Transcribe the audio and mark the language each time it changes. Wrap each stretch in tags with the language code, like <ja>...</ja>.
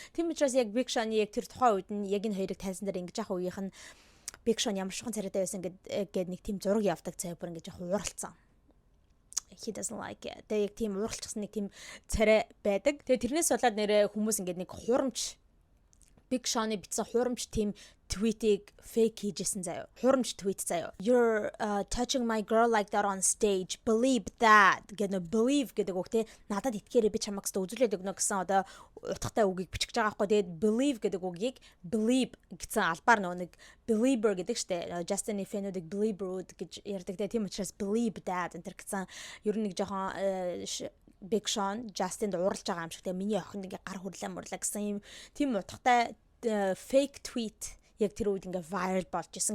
<mn>Тийм учраас яг Big Sean-ы яг тэр тухайн үед нь яг энэ хоёрыг тайзан дээр ингэж явах үеийнх нь Big Sean ямар шухан царайтай байсан гэд нэг тийм зураг явдаг цай бүр ингэж явах ууралцсан. He doesn't like it. Тэгээ яг тийм ууралчихсан нэг тийм царай байдаг. Тэгээ тэрнээс болоод нэрээ хүмүүс ингээд нэг хурамч Big Sean-ы бичсэн хурамч тийм tweet-ийг fake хийжсэн заяа. Хурамч tweet заяа.</mn> <en>You're touching my girl like that on stage. Believe that.</en> <mn>Гэдэг believe гэдэг үг те надад итгээрэй би чамайг өстө үзүүлээд өгнө гэсэн одоо утгатай үгийг бичиж байгаа байхгүй. Тэгээд believe гэдэг үгийг believe гэсэн албаар нэг believer гэдэг штэ. Justin Fenwick believer гэж ярьдаг те тийм учраас believe that энэ гэсэн ер нь нэг жоохон Big Sean Justin-д уралж байгаа юм шиг те миний охин ингээ гар хурлаа мөрлөө гэсэн юм тийм утгатай fake tweet яг тэр үед ингээ viral болж исэн.</mn>